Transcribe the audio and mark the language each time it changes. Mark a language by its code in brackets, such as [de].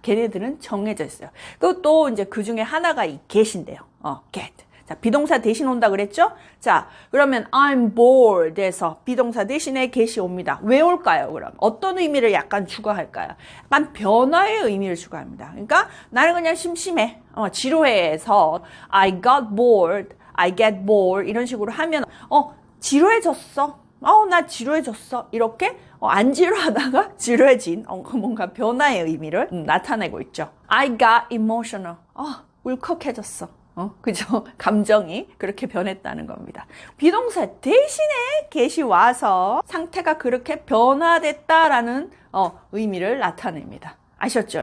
[ko] 걔네들은 정해져 있어요. 또 이제 그 중에 하나가 이 get인데요. get. 자, 비동사 대신 온다 그랬죠? 자, 그러면 I'm bored에서 비동사 대신에 get이 옵니다. 왜 올까요, 그럼? 어떤 의미를 약간 추가할까요? 약간 변화의 의미를 추가합니다. 그러니까 나는 그냥 심심해. 지루해서 [en] I got bored. I get bored [ko] 이런 식으로 하면 지루해졌어. 나 지루해졌어. 이렇게 안 지루하다가 지루해진 뭔가 변화의 의미를 나타내고 있죠. [en] I got emotional. [ko] 울컥해졌어. 그죠? 감정이 그렇게 변했다는 겁니다. 비동사 대신에 get이 와서 상태가 그렇게 변화됐다라는 의미를 나타냅니다. 아셨죠?